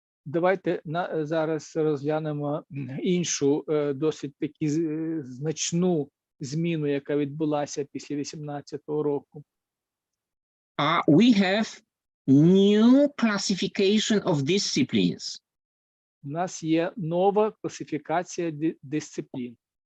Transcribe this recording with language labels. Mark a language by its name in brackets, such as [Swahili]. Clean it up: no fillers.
[Ukrainian] Давайте зараз розглянемо іншу досить таки значну зміну, яка відбулася після 2018 року. [English] We have new classification of disciplines. [Ukrainian] У нас є нова класифікація дисциплін.